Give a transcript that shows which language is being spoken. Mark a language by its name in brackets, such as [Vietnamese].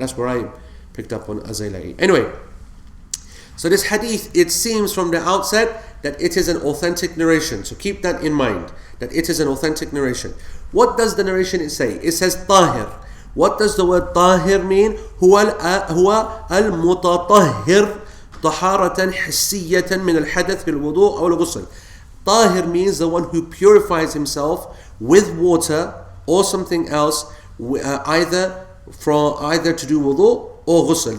[English] That's where I picked up on al-Zayla'i. Anyway, so this hadith, it seems from the outset that it is an authentic narration. So keep that in mind, that it is an authentic narration. What does the narration say? It says tahir. What does the word tahir mean? [Arabic] هو المتطهر طهارة حسية من الحدث بالوضوء أو الغسل. [English] Tahir means the one who purifies himself with water or something else, either to do wudu or ghusl.